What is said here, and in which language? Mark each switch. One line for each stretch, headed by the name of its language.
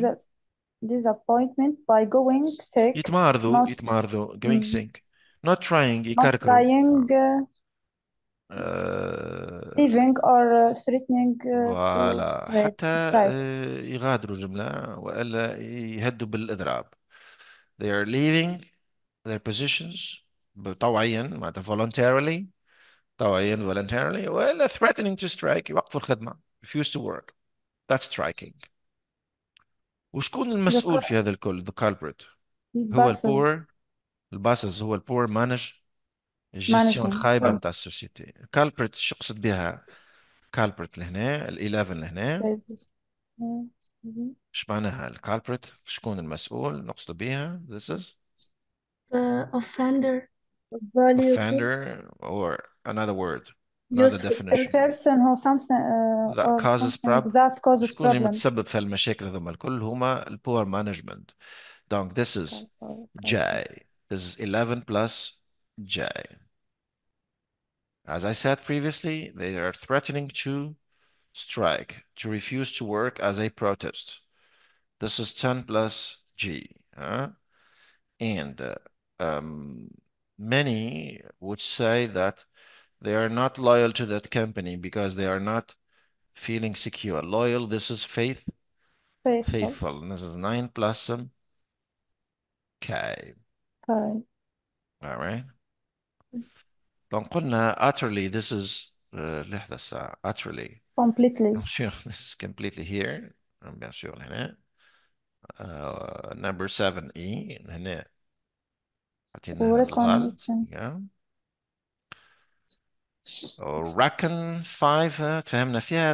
English: dis- disappointment by going sick,
Arabic: يتمارضوا
English: going mm, sick. Not trying not
Arabic: يكركروا.
English: trying, آه، leaving, or threatening to
Arabic: فوالا حتى
English: strike.
Arabic: يغادروا جملة وإلا يهدوا بالإضراب.
English: They are leaving their positions
Arabic: طوعيا معناتها
English: voluntarily
Arabic: طوعيا
English: voluntarily
Arabic: وإلا
English: threatening to strike
Arabic: يوقفوا الخدمة
English: refuse to work. That's striking.
Arabic: وشكون
English: The
Arabic: المسؤول في هذا الكل؟
English: The culprit.
Arabic: هو
English: buses
Arabic: البور الباسز هو البور الجيستيون الخايبة متاع السوسيتي. culprit شو يقصد بها؟ culprit لهنا ال 11 لهنا ايش معناها الكالبريت؟ شكون المسؤول نقصد بها؟
English: This is The offender. Value. offender or another word, another Useful definition person. person who something that or causes something problem. that causes
Arabic: شكون اللي
English: problems.
Arabic: متسبب في المشاكل هذوما الكل؟ هما البور مانجمنت.
English: Donc this is J. This is 11 plus J. As I said previously, they are threatening to strike, to refuse to work as a protest. This is 10 plus G. And many would say that they are not loyal to that company because they are not feeling secure. Loyal, this is faithful. And this is 9 plus some K. Okay. All right. Donc
Arabic: قلنا
English: utterly, this is
Arabic: لحظة الساعة
English: utterly. Completely. I'm sure this is completely here.
French: bien sûr
Arabic: هنا. Number 7E هنا حطيناها الغلط.
English: Recognizing. Yeah.
Arabic: reckon 5 تفهمنا فيها.